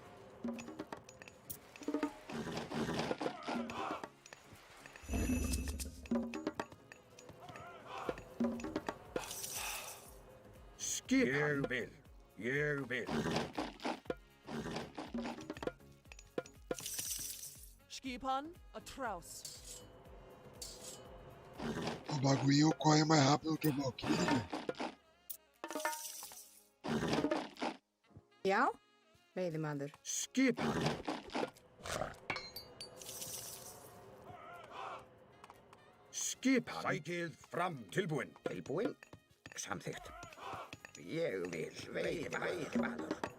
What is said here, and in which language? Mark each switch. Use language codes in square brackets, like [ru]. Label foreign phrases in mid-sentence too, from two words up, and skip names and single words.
[is] Skipan. Ég vil. Ég vil. Skipan. Atraus. [pt] O bagulho corre mais rápido que o bloquinho, velho. [is] Já. Veiðimaður. Skipan. Skipan. Sækið fram. Tilbúin. Tilbúin. Samþykkt. Ég vil veiðimaður.